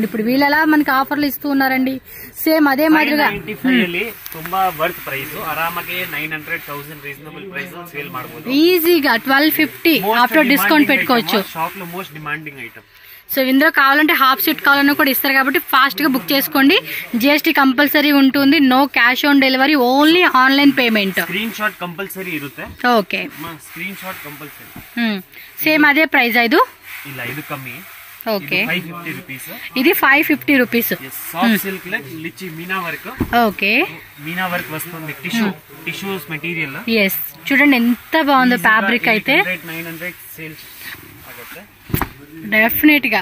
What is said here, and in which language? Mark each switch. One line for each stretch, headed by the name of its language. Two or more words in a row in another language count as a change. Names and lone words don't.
Telugu: ఇప్పుడు వీళ్ళు ఎలా మనకి ఆఫర్లు ఇస్తూ ఉన్నారండి, సేమ్ అదే మాదిరిగా ఈజీగా 1250
English: after discount
Telugu: పెట్టుకోవచ్చు. సో ఇందులో కావాలంటే
English: half set
Telugu: కావాలన్నా కూడా ఇస్తారు కాబట్టి ఫాస్ట్ గా బుక్ చేసుకోండి.
English: GST compulsory
Telugu: ఉంటుంది.
English: No cash on delivery, only online payment. screen shot compulsory
Kannada: ఇರುತ್ತೆ.
Telugu: ఓకే,
English: screen shot compulsory.
Telugu: సేమ్ అదే ప్రైస్. ఐదు
Kannada: ಇಲ್ಲ ಇದು ಕಮ್ಮಿ.
Telugu: ఓకే,
English: 550 rupees.
Telugu: ఇది 550 రూపీస్.
English: soft silk
Telugu: లో లిచి మీనా వర్క్. ఓకే, మీనా వర్క్ వస్తుంది.
English: tissues material.
Telugu: ఎస్, చూడండి ఎంత బాగుందో ఫ్యాబ్రిక్ అయితే.
Kannada: 900 సేల్స్ ఆಗುತ್ತೆ
Telugu: డెఫినెట్ గా.